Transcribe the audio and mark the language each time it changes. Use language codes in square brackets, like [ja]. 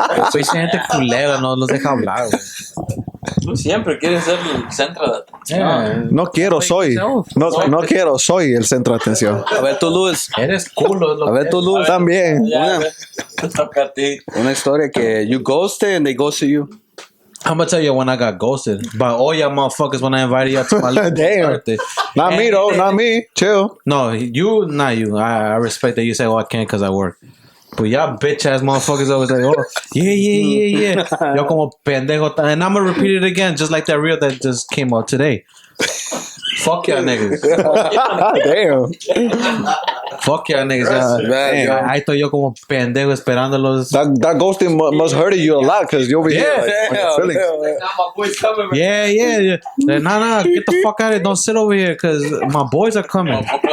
[es] Soy gente culera, no los deja hablar, güey. Tú siempre quieres ser el centro de atención. No quiero, soy. No quiero, soy el centro de atención. A ver tú, Luis. Eres culo. Es lo A ver tú, Luis. También. Ya, te toca a ti. Una historia que [en] you ghosted and they ghosted you. I'm gonna tell you when I got ghosted. But all y'all motherfuckers when I invited you to my Damn. birthday. Not me, though. Not me. Chill. No, you, not you. I respect that you say, oh, I can't because I work. But y'all bitch ass motherfuckers always like, oh, yeah. [es] Yo como pendejo. [en] And I'm gonna repeat it again, just like that reel that just came out today. Fuck y'all niggas. Damn. Fuck y'all niggas. I thought [es] yo como pendejo esperándolos. [en] That ghosting must hurt you a lot because you're over here. Like, on your feelings. Now my boy's coming. Yeah. Nah, get the fuck out of here. Don't sit over here because my boys are coming.